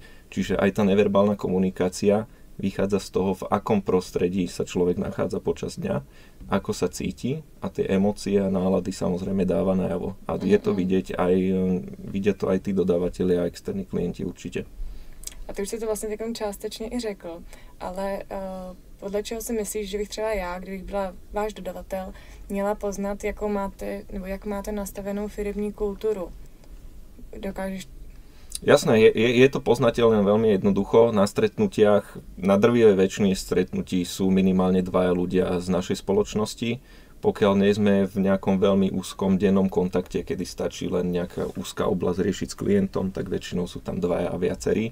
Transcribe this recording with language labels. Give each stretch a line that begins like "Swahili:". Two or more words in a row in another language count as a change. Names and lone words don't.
Slovak: Čiže aj tá neverbálna komunikácia vychádza z toho, v akom prostredí sa človek nachádza počas dňa, ako sa cíti a tie emócie a nálady samozrejme dáva najavo. A je to vidia to aj tí dodavatelia a externí klienti určite.
Czech: A ty už si to vlastně takom částečně i řekl, ale podle čeho si myslíš, že bych třeba já, kdybych byla váš dodavatel, měla poznat, jakou máte, nebo jak máte nastavenou firemní kulturu? Dokážeš?
Slovak: Jasné, je to poznateľné veľmi jednoducho. Na stretnutiach, na drvivej väčšine stretnutí sú minimálne dvaja ľudia z našej spoločnosti. Pokiaľ nie sme v nejakom veľmi úzkom dennom kontakte, kedy stačí len nejaká úzka oblasť riešiť s klientom, tak väčšinou sú tam dvaja a viacerí.